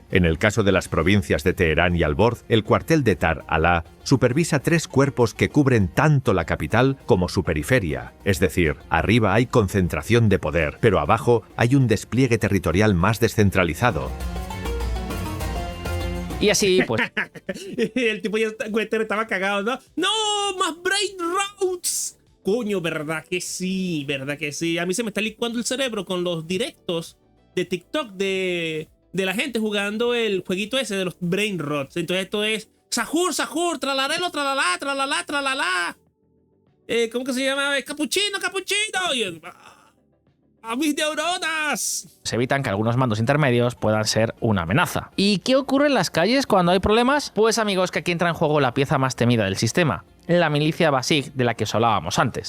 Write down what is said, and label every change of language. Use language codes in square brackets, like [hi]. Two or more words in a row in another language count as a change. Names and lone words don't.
[es] En el caso de las provincias de Teherán y Alborz, el cuartel de Tar-Alá supervisa 3 cuerpos que cubren tanto la capital como su periferia. Es decir, arriba hay concentración de poder, pero abajo hay un despliegue territorial más descentralizado. Y así, pues... El tipo ya estaba cagado, ¿no? ¡No! ¡Más [en] brain routes! [es] Coño, ¿verdad que sí? ¿Verdad que sí? A mí se me está licuando el cerebro con los directos de TikTok de la gente jugando el jueguito ese de los [en] brain rots. [es] Entonces esto es... Sahur, sahur, tralarelo, tralala, tralala, tralala. ¿Cómo que se llama? Capuchino, capuchino. Y, ¡a mis neuronas! Se evitan que algunos mandos intermedios puedan ser una amenaza. ¿Y qué ocurre en las calles cuando hay problemas? Pues amigos, que aquí entra en juego la pieza más temida del sistema, la milicia Basij de la que os hablábamos antes.